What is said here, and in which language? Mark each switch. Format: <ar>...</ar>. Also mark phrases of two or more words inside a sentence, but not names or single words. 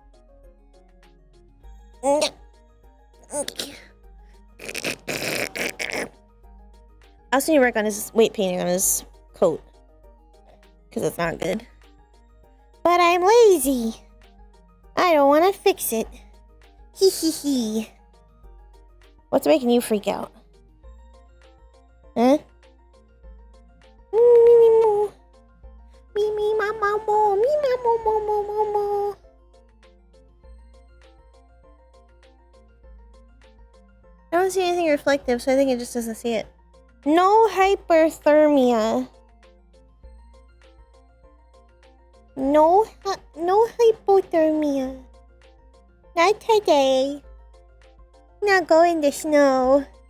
<en>I also need to work on his weight painting on his coat. Because it's not good. But I'm lazy. I don't want to fix it. Hee hee hee. What's making you freak out? Huh? Me me ma ma mo me ma mo mo mo mo mo. I don't see anything reflective, so I think it just doesn't see it. No hyperthermia. No hypothermia. Not today. Not go in the snow.</en>